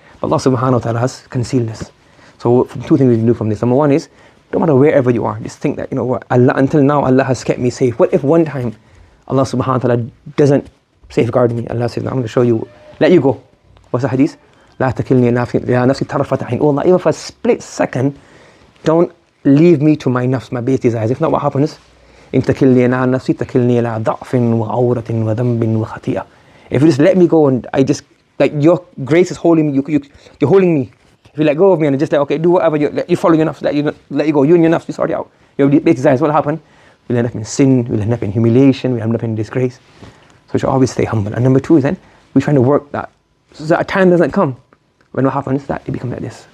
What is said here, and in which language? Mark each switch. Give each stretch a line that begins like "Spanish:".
English: But Allah subhanahu wa ta'ala has concealed this. So two things we can do from this. Number one is, no matter wherever you are, just think that, you know what, Allah, until now Allah has kept me safe. What if one time Allah subhanahu wa ta'ala doesn't safeguard me? Allah says, no, I'm going to show you, let you go. What's the hadith?
Arabic: لا تكلني نفسي طرفة عين.
English: Oh Allah, even for a split second, don't leave me to my nafs, my base desires. If not, what happens?
Arabic: إن تكلني عن نفسي تكلني إلى ضعف وعورة وذنب وخطيئة.
English: If you just let me go and I just, like your grace is holding me, you're holding me. If you let go of me and just like, okay, do whatever, you follow your nafs, let you go, you and your nafs, you sort it out. Your base desires, what will happen? We'll end up in sin, we'll end up in humiliation, we'll end up in disgrace. So we should always stay humble. And number two is then, we're trying to work that, so that a time doesn't come when what happens, that it becomes like this.